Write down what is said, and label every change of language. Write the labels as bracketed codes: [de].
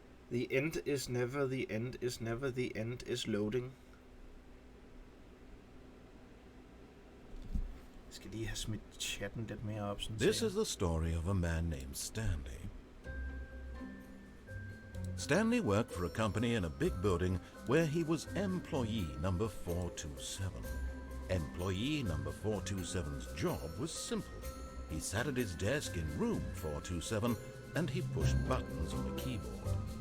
[en] The end is never the end is never the end is loading. [da] Jeg skal lige have smidt chatten lidt mere op. Sådan [en] This is the story of a man named Stanley. Stanley worked for a company in a big building where he was employee number 427. Employee number 427's job was simple. He sat at his desk in room 427 and he pushed buttons on a keyboard.